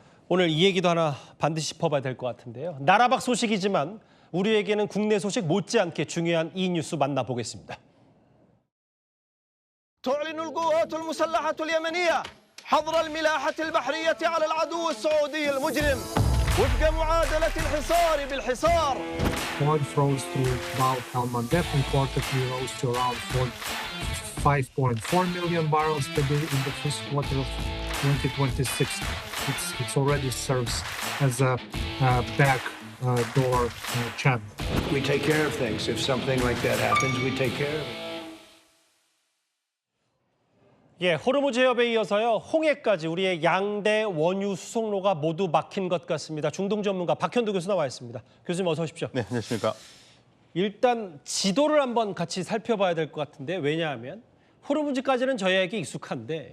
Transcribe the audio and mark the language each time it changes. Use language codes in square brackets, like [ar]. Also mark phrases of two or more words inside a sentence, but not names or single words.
[ko] 오늘 이 얘기도 하나 반드시 짚어봐야 될 것 같은데요. 나라밖 소식이지만 우리에게는 국내 소식 못지않게 중요한 이 뉴스 만나보겠습니다. [ar] تعلن القوات المسلحة اليمنية حظر الملاحة البحرية على العدو السعودي المجرم وفق معادلة الحصار بالحصار. [en] Oil flows through Bab el-Mandeb reportedly rose to around 5.4 million barrels per day in the first quarter of 2026. It already serves as a back door channel. We take care of things. If something like that happens, we take care of it. [ko] 예, 호르무즈 해협에 이어서요. 홍해까지 우리의 양대 원유 수송로가 모두 막힌 것 같습니다. 중동 전문가 박현두 교수 나와 있습니다. 교수님 어서 오십시오. 네, 안녕하십니까. 일단 지도를 한번 같이 살펴봐야 될 것 같은데 왜냐하면 호르무즈까지는 저희에게 익숙한데